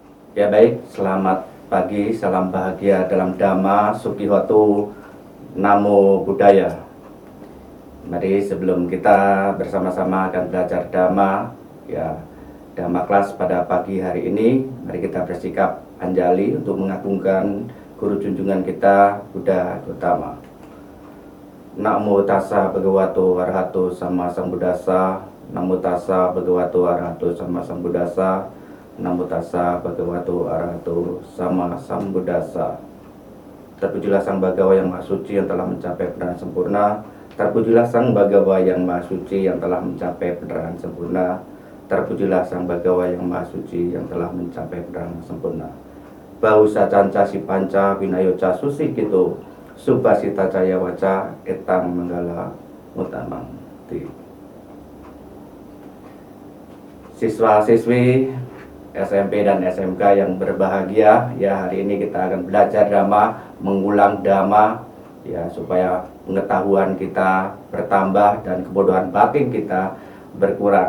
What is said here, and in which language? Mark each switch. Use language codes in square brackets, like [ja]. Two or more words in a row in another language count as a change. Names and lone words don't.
[id] Ya baik, selamat pagi, salam bahagia dalam Dhamma, [pi] Sukihotu, Namo Buddhaya. [id] Mari sebelum kita bersama-sama akan belajar Dhamma, ya Dhamma kelas pada pagi hari ini, mari kita bersikap anjali untuk mengagungkan guru junjungan kita, Buddha Gautama. [pi] Namo tassa bhagavato arahato sama sambuddhassa. Namo tassa bhagavato arahato sama sambuddhassa. Namo tassa bhagavato arahato sama sambuddhassa. [id] Terpujilah Sang Bhagawa yang Maha Suci yang telah mencapai penerangan sempurna. Terpujilah Sang Bhagawa yang Maha Suci yang telah mencapai penerangan sempurna. Terpujilah Sang Bhagawa yang Maha Suci yang telah mencapai penerangan sempurna. [pi] Bahusa canca si panca winayoca susi gitu. Subhasita caya waca etang manggala utamang. [id] Siswa-siswi SMP dan SMK yang berbahagia, ya hari ini kita akan belajar Dhamma, mengulang Dhamma, ya supaya pengetahuan kita bertambah dan kebodohan batin kita berkurang.